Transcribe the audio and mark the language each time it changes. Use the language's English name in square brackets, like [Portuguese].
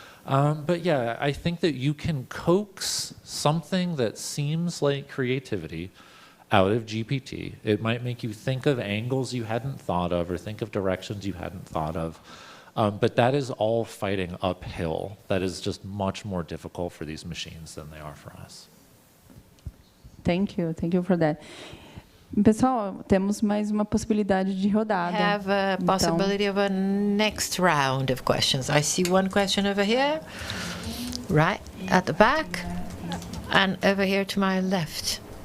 [English] But yeah, I think that you can coax something that seems like creativity out of GPT. It might make you think of angles you hadn't thought of or think of directions you hadn't thought of. But that is all fighting uphill. That is just much more difficult for these machines than they are for us. Thank you for that. [Portuguese] Pessoal, temos mais uma possibilidade de rodada. [English] We have a possibility of a next round of questions. I see one question over here, right at the back, and over here to my left.